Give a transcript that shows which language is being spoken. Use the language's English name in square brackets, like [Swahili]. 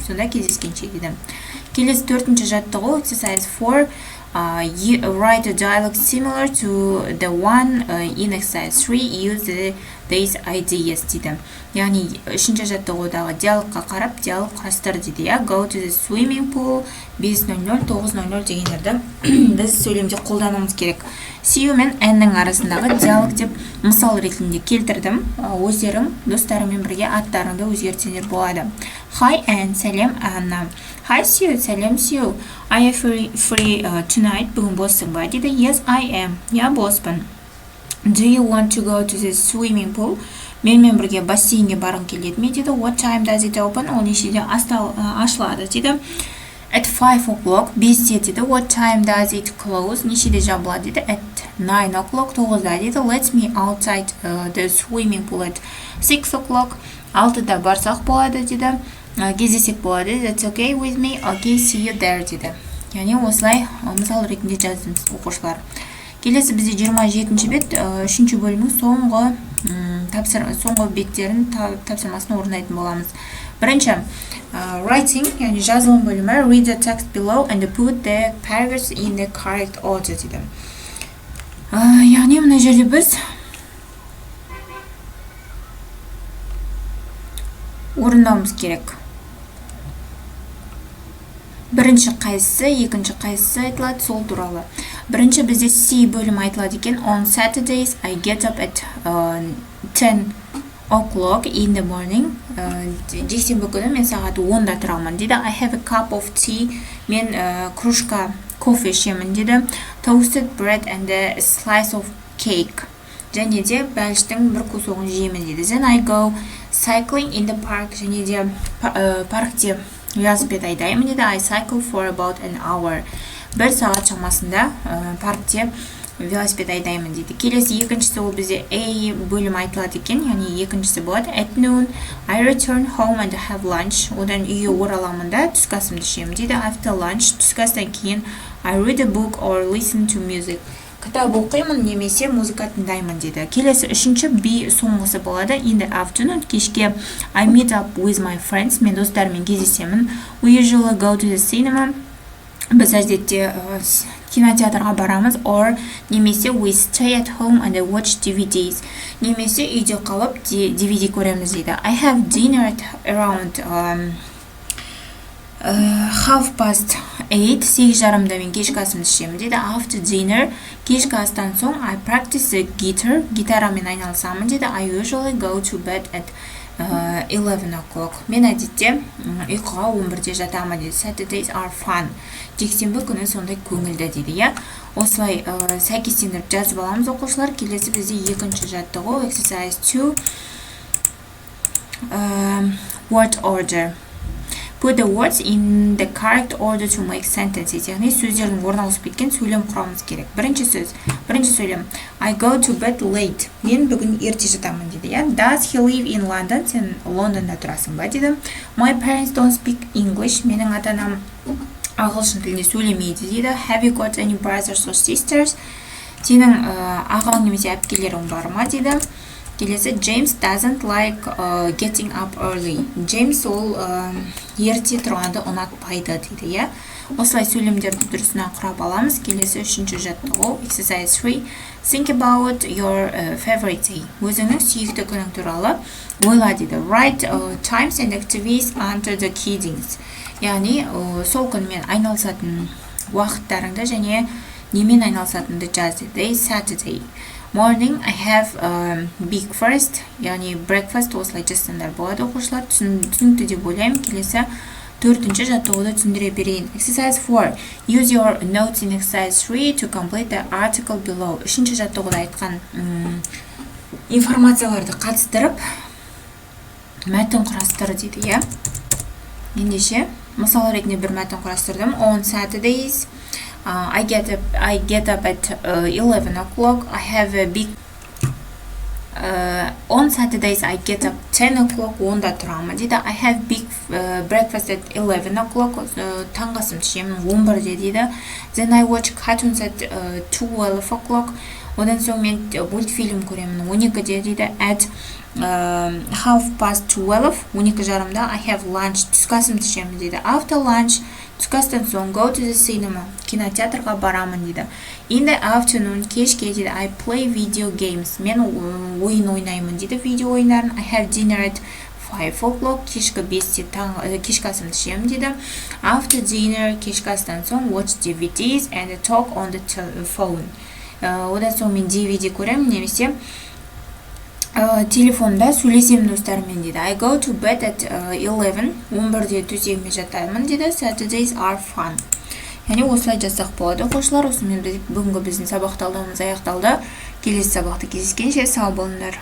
[Kazakh] Сонда кездескенше дейді. Келесі 4-ші жаттығу, [English] exercise 4. Write a dialogue similar to the one in exercise 3. Use these ideas [Kazakh] дейді. Яғни 3-ші жаттығудағы диалогқа қарап, диалог құрастыр дейді. [English] Go to the swimming pool [Kazakh] 5:00, 9:00 дегендерді біз сөйлемде қолдануымыз керек. [English] See you [Kazakh] мен N-нің арасындағы диалог деп мысал ретінде келтірдім. Өздерің достарыңмен бірге аттарыңды өзгертсеңдер болады. [English] Hi N, [Kazakh] сәлем Анна. [English] Hi Sue, [Kazakh] сәлем [English] Sue. I am free tonight. [Kazakh] Бүгін боссың ба дейді. [English] Yes, I am. [Kazakh] Я боспын. [English] Do you want to go to the swimming pool? [Kazakh] Менімен бірге бассейнге барғың келеді ме дейді. [English] What time does it open? [Kazakh] Ол нешеде ашылады дейді. [English] At 5:00, [Kazakh] 5-те дейді. [English] What time does it close? [Kazakh] Нешеде жабылады дейді. At 9:00, 9-да дейді. [English] Let's meet outside the swimming pool at 6:00. [Kazakh] 6-да барсақ болады дейді. Кездесек болады. [English] That's okay with me. Okay, see you there [Kazakh] дейді. Яғни осылай мысал ретінде жаздыңыз оқушылар. Келесі бізде 27-ші бет, 3-ші бөлімнің соңғы беттерін тапсырмасын орындайтын боламыз. Бірінші, [English] writing, [Kazakh] яғни жазылым бөлімі, [English] read the text below and put the paragraphs in the correct order [Kazakh] дейді. Яғни мына жерде біз орындауымыз керек. Бірінші қайсысы, екінші қайсысы айтылады, сол туралы. Бірінші бізде C бөлімі айтылады екен. [English] On Saturdays, I get up at 10:00 in the morning. [Kazakh] Жексенбі күні мен сағат 10-да тұрамын дейді. [English] I have a cup of tea. [Kazakh] Мен кружка кофе ішемін дейді. [English] Toasted bread and a slice of cake. [Kazakh] Және де бәліштің бір кусогын жеймін дейді. [English] Then I go cycling in the park. [Kazakh] Және де паркте велосипед айдаймын дейді. [English] I cycle for about an hour. [Kazakh] 1 сағат шамасында паркте велосипед айдаймын дейді. Келесі екіншісі ол бізде A бөлім айтылады екен. Яғни екіншісі болады. [English] At noon, I return home and have lunch. [Kazakh] Одан үйге ораламын да түскі асымды ішемін дейді. [English] After lunch, [Kazakh] түскі астан кейін [English] I read a book or listen to music. [Kazakh] Кітап оқимын немесе музыка тыңдаймын дейді. Келесі 3-ші B соңғысы болады. [English] In the afternoon, [Kazakh] кешке [English] I meet up with my friends. [Kazakh] Мен достарыммен кездесемін. [English] We usually go to the cinema. [Kazakh] Біз әдетте кинотеатрға барамыз. [English] Or [Kazakh] немесе [English] we stay at home and watch DVDs. [Kazakh] Немесе үйде қалып DVD көреміз дейді. [English] I have dinner at around 8:30, 8:30 [Kazakh] мен кешкі асымды ішемін дейді. [English] After dinner, [Kazakh] кешкі астан соң [English] I practice the guitar. [Kazakh] Гитарамен айналысамын дейді. [English] I usually go to bed at 11:00. [Kazakh] Мен әдетте ұйқыға 11-де жатамын дейді. [English] Saturdays are fun. [Kazakh] Жексенбі күні сондай көңілді дейді. Осылай сәйкестендіріп жазып аламыз оқушылар. Келесі бізде екінші жаттығу, [English] exercise 2. Word order. Put the words in the correct order to make sentences. [Kazakh] Яғни сөздердің орналасып кеткен сөйлем құрамыз керек. Бірінші сөйлем. [English] I go to bed late. [Kazakh] Мен бүгін ерте жатамын дейді. [English] Does he live in London? [Kazakh] Сен Лондонда тұрасың ба дейді. [English] My parents don't speak English. [Kazakh] Менің ата-анам ағылшын тілінде сөйлемейді дейді. [English] Have you got any brothers or sisters? [Kazakh] Сенің ағаң немесе әпкелерің бар ма дейді. Келесі, [English] James doesn't like getting up early. [Kazakh] James ол ерте тұрғанды ұнатпайды дейді. Осылай сөйлемдерді дұрысынан құрап аламыз. Келесі 3-ші жаттығу, [English] exercise 3. Think about your favorite day. [Kazakh] Өзіңнің сүйікті күнің туралы ойла дейді. [English] Write times and activities under the headings. [Kazakh] Яғни сол күнмен айналысатын уақыттарыңды және немен айналысатынды жаз дейді. [English] Saturday morning, I have breakfast. [Kazakh] Яғни breakfast осылай жазсаңдар болады оқушылар. Түсінікті деп ойлаймын. Келесі 4-ші жаттығуды түсіндіре берейін. [English] Exercise 4. Use your notes in exercise 3 to complete the article below. [Kazakh] 3-ші жаттығуда айтқан информацияларды қатыстырып мәтін құрастыр дейді. Ендеше мысал ретінде бір мәтін құрастырдым. [English] On Saturdays, I get up at 11 o'clock. I have a big on Saturdays I get up 10 o'clock. [Kazakh] Онда тұрамын дейді. [English] I have big breakfast at 11 o'clock. [Kazakh] Таңғы асымды ішемін 11-де дейді. [English] Then I watch cartoons at 12 o'clock. [Kazakh] Одан соң мен мультфильм көремін 12-де дейді. [English] At 12:30 12:30 I have lunch. [Kazakh] Түскі асымды ішемін дейді. [English] After lunch [Kazakh] түскі астан соң [English] go to the cinema. [Kazakh] Кинотеатрға барамын дейді. [English] In the afternoon [Kazakh] кешке дейді. [English] I play video games. [Kazakh] Мен ойын ойнаймын дейді. Видео ойындарын. [English] I have dinner at 5 o'clock. [Kazakh] Кешкі 5-те кешкі асымды ішемін дейді. [English] After dinner [Kazakh] кешкі астан соң [English] watch DVDs and talk on the phone. [Kazakh] Одан соң мен DVD көремін немесе телефонда сөйлесемін достарыммен дейді. [English] I go to bed at 11. [Kazakh] 11-де төсегіме жатамын дейді. [English] Saturdays are fun. [Kazakh] Яғни осылай жазсақ болады. Оқушылар, осымен бүгінгі біздің сабақ талдауымыз аяқталды. Келесі сабақта кездескенше сау болыңдар.